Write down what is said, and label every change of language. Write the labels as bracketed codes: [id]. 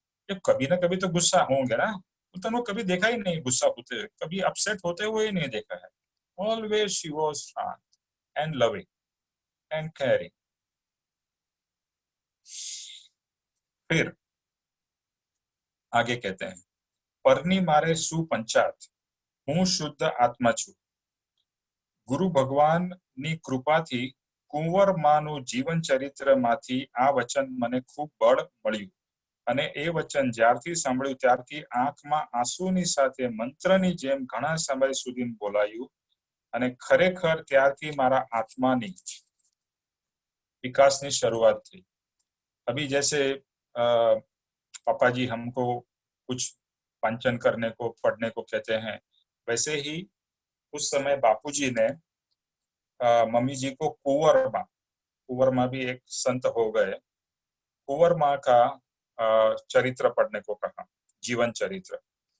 [hi] ये कभी ना कभी तो गुस्सा होंगे ना, तो कभी देखा ही नहीं गुस्सा होते हुए, कभी अपसेट होते हुए ही नहीं देखा है। [en] Always she was shant and loving and caring. [hi] फिर आगे कहते हैं, [gu] परनी मारे सुपंचात હું શુદ્ધ આત્મા છું। ગુરુ ભગવાનની કૃપાથી કુંવરમાનું જીવન ચરિત્રમાંથી આ વચન મને ખૂબ બળ મળ્યું અને એ વચન જ્યારથી સાંભળ્યું ત્યારથી આંખમાં આંસુની સાથે મંત્રની જેમ ઘણા સમય સુધી બોલાયું અને ખરેખર ત્યારથી મારા આત્માની विकासની શરૂઆત થઈ। [hi] अभी जैसे पापा जी हमको कुछ वांचन करने को, पढ़ने को कहते हैं, वैसे ही उस समय बापूजी ने मम्मी जी को कुंवर माँ भी एक संत हो गए, कुंवर माँ का चरित्र पढ़ने को कहा, जीवन चरित्र।